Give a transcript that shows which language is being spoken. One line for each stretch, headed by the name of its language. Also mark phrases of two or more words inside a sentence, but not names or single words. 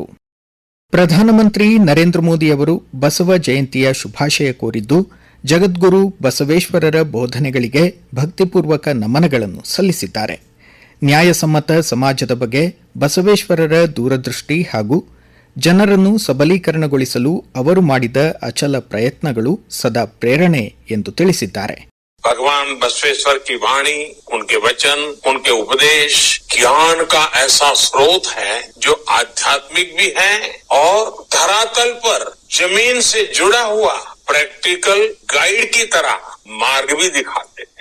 Kannada: ಪ್ರಧಾನಮಂತ್ರಿ ನರೇಂದ್ರ ಮೋದಿ ಅವರು ಬಸವ ಜಯಂತಿಯ ಶುಭಾಶಯ ಕೋರಿದ್ದು, ಜಗದ್ಗುರು ಬಸವೇಶ್ವರರ ಬೋಧನೆಗಳಿಗೆ ಭಕ್ತಿಪೂರ್ವಕ ನಮನಗಳನ್ನು ಸಲ್ಲಿಸಿದ್ದಾರೆ. ನ್ಯಾಯಸಮ್ಮತ ಸಮಾಜದ ಬಗ್ಗೆ ಬಸವೇಶ್ವರರ ದೂರದೃಷ್ಟಿ ಹಾಗೂ ಜನರನ್ನು ಸಬಲೀಕರಣಗೊಳಿಸಲು ಅವರು ಮಾಡಿದ ಅಚಲ ಪ್ರಯತ್ನಗಳು ಸದಾ ಪ್ರೇರಣೆ ಎಂದು ತಿಳಿಸಿದ್ದಾರೆ.
Hindi: भगवान बसवेश्वर की वाणी, उनके वचन, उनके उपदेश ज्ञान का ऐसा स्रोत है जो आध्यात्मिक भी है और धरातल पर जमीन से जुड़ा हुआ
English: practical guide
Hindi: की तरह मार्ग भी दिखाते हैं.